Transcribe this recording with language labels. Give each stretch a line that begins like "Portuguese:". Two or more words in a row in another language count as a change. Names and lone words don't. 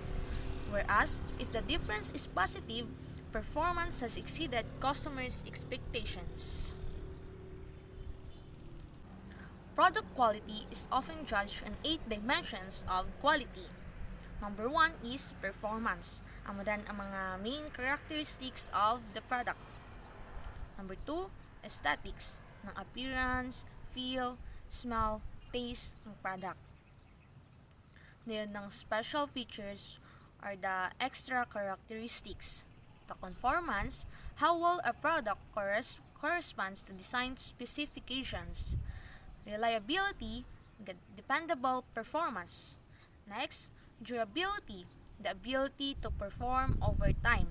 English: Whereas, if the difference is positive, performance has exceeded customers' expectations. Product quality is often judged on 8 dimensions of quality. Number 1 is performance.
Hiligaynon: Amo dan ang mga
English: main characteristics of the product. Number 2, aesthetics, ng appearance, feel, smell, taste ng product. Ngayon, ng special features are the extra characteristics. The conformance, how well a product corresponds to design specifications. Reliability, dependable performance. Next, durability, the ability to perform over time.